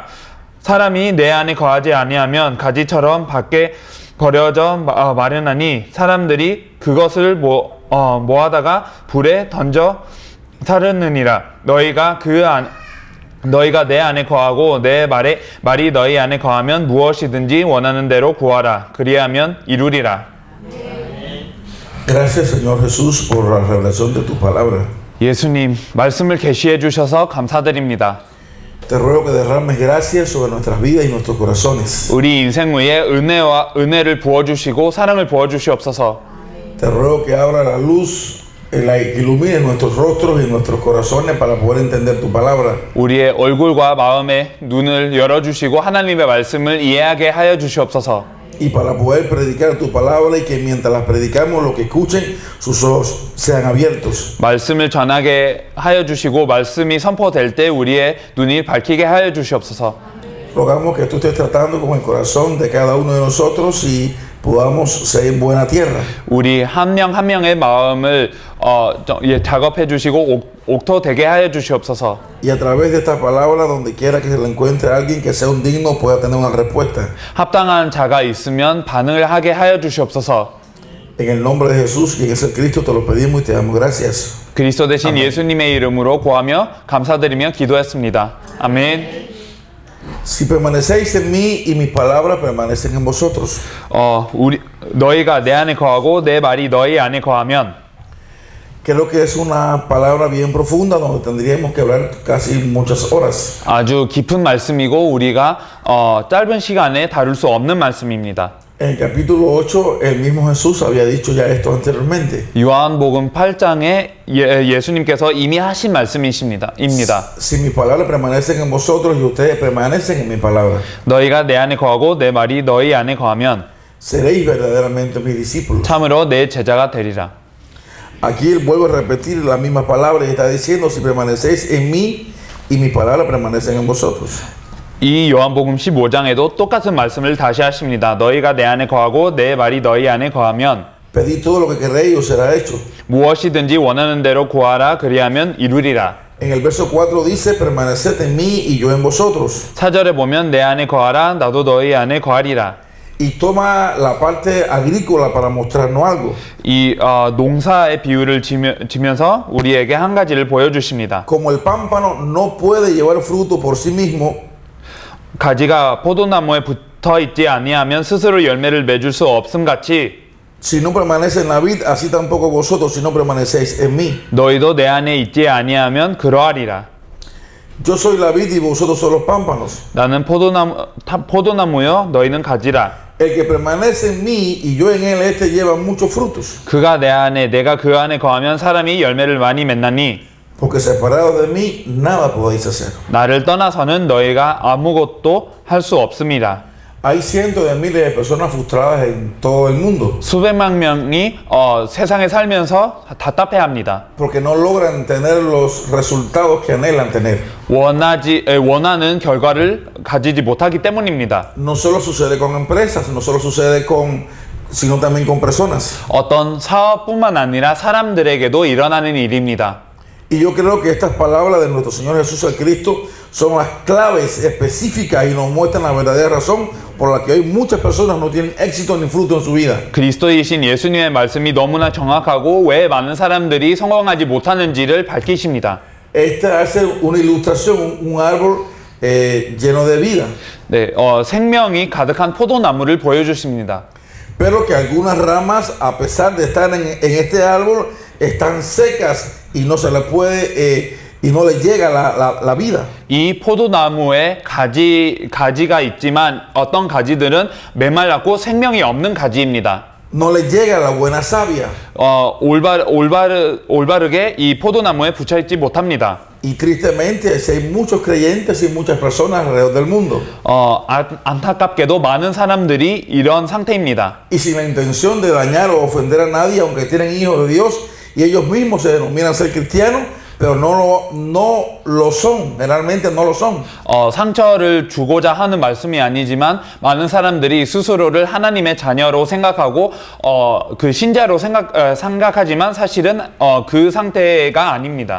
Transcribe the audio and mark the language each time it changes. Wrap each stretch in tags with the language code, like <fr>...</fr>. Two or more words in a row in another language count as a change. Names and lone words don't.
<ko>사람이 내 안에 거하지 아니하면 가지처럼 밖에 버려져 마련하니 사람들이 그것을 모아다가 불에 던져 사르느니라. 너희가 너희가 내 안에 거하고 내 말이 너희 안에 거하면 무엇이든지 원하는 대로 구하라. 그리하면 이루리라.</ko> <es>Gracias, Señor Jesús, por la revelación de tu palabra.</es> <ko>예수님, 말씀을 계시해 주셔서 감사드립니다.</ko> <es>Te ruego que derrames gracias sobre nuestras vidas y nuestros corazones.</es> <ko>우리 인생 위에 은혜를 부어 주시고 사랑을 부어 주시옵소서.</ko> <es>Te ruego que abra la luz, que ilumine nuestros rostros y nuestros corazones para poder entender tu palabra.</es> <ko>우리의 얼굴과 마음의 눈을 열어 주시고 하나님의 말씀을 이해하게 하여 주시옵소서.</ko> <es>Y para poder predicar tu palabra y que mientras la predicamos, los que escuchen, sus ojos sean abiertos.</es> <ko>말씀을 전하게 하여 주시고 말씀이 선포될 때 우리의 눈이 밝히게 하여 주시옵소서.</ko> <es>Rogamos que tú estés tratando con el corazón de cada uno de nosotros y podamos ser en buena tierra.</es> <ko>우리 한 명 한 명의 마음을 작업해 주시고 옥토 되게 하여 주시옵소서.</ko> <es>Y a través de esta palabra, donde quiera que se le encuentre alguien que sea un digno, pueda tener una respuesta.</es> <ko>합당한 자가 있으면 반응을 하게 하여 주시옵소서.</ko> <es>En el nombre de Jesús y en ese Cristo te lo pedimos y te damos gracias.</es> <ko>그리스도 대신 아멘. 예수님의 이름으로 구하며 감사드리며 기도했습니다. 아멘.</ko> <es>Si permanecéis en mí y mis palabras permanecen en vosotros.</es> <ko>너희가 내 안에 거하고 내 말이 너희 안에 거하면.</ko> <es>Creo que es una palabra bien profunda donde tendríamos que hablar casi muchas horas.</es> <ko>아주 깊은 말씀이고 우리가 짧은 시간에 다룰 수 없는 말씀입니다.</ko> <es>En el capítulo 8, el mismo Jesús había dicho ya esto anteriormente.</es> <ko>요한복음 8장에 예수님께서 이미 하신 말씀입니다.</ko> <es>Si mis palabras permanecen en vosotros y ustedes permanecen en mi palabra,</es> <ko>너희가 내 안에 거하고 내 말이 너희 안에 거하면</ko> <es>seréis verdaderamente mis discípulos.</es> <ko>참으로 내 제자가 되리라.</ko> <es>Aquí él vuelve a repetir la misma palabra y está diciendo, si permanecéis en mí y mis palabras permanecen en vosotros.</es> <ko>이 요한복음 15장에도 똑같은 말씀을 다시 하십니다. 너희가 내 안에 거하고 내 말이 너희 안에 거하면</ko> <es>Pedid todo lo que queréis y os será hecho.</es> <ko>무엇이든지 원하는 대로 구하라. 그리하면 이루리라.</ko> <es>En el verso 4 dice, permaneced en mí y yo en vosotros.</es> <ko>4절에 보면 내 안에 거하라. 나도 너희 안에 거하리라.</ko> <es>Y toma la parte agrícola para mostrarnos algo.</es> <ko>이 농사의 비유를 지면서 우리에게 한 가지를 보여주십니다.</ko> <es>Como el pámpano no puede llevar fruto por sí mismo,</es> <ko>가지가 포도나무에 붙어 있지 아니하면 스스로 열매를 맺을 수 없음 같이</ko> <es>si no permanece en la vid, así tampoco vosotros si no permanecéis en mí.</es> <ko>너희도 내 안에 있지 아니하면 그러하리라.</ko> <es>Yo soy la vid y vosotros sois los pámpanos.</es> <ko>나는 포도나무요 너희는 가지라.</ko> <es>El que permanece en mí y yo en él, este lleva muchos frutos.</es> <ko>그가 내 안에 내가 그 안에 거하면 사람이 열매를 많이 맺나니</ko> <es>Porque separados de mí, nada podéis hacer.</es> <ko>나를 떠나서는 너희가 아무것도 할 수 없습니다.</ko> <es>Hay cientos de miles de personas frustradas en todo el mundo.</es> <ko>수백만 명이 세상에 살면서 답답해합니다.</ko> <es>Porque no logran tener los resultados que anhelan tener.</es> <ko>원하는 결과를 가지지 못하기 때문입니다.</ko> <es>No solo sucede con empresas, no solo sucede sino también con personas.</es> <ko>어떤 사업뿐만 아니라 사람들에게도 일어나는 일입니다.</ko> <es>Y yo creo que estas palabras de nuestro Señor Jesús el Cristo son las claves específicas y nos muestran la verdadera razón por la que hoy muchas personas no tienen éxito ni fruto en su vida.</es> <ko>그리스도이신 예수님의 말씀이 너무나 정확하고 왜 많은 사람들이 성공하지 못하는지를 밝히십니다.</ko> <es>Esta hace una ilustración, un árbol lleno de vida.</es> <ko>네, 생명이 가득한 포도나무를 보여주십니다.</ko> <es>Pero que algunas ramas, a pesar de estar en este árbol, están secas y no se le puede y no le llega la vida.</es> <ko>이 포도나무에 가지가 있지만 어떤 가지들은 메말랐고 생명이 없는 가지입니다.</ko> <es>No le llega la buena savia.</es> <ko>올바르게 이 포도나무에 붙여 있지 못합니다.</ko> <es>Y tristemente hay muchos creyentes y muchas personas alrededor del mundo.</es> <ko>안타깝게도 많은 사람들이 이런 상태입니다.</ko> <es>Y sin la intención de dañar o ofender a nadie, aunque tienen hijos de Dios y ellos mismos se denominan ser cristianos, pero no lo son, generalmente no lo son.</es> <ko>상처를 주고자 하는 말씀이 아니지만 많은 사람들이 스스로를 하나님의 자녀로 생각하고 그 신자로 생각하지만 사실은 그 상태가 아닙니다.</ko>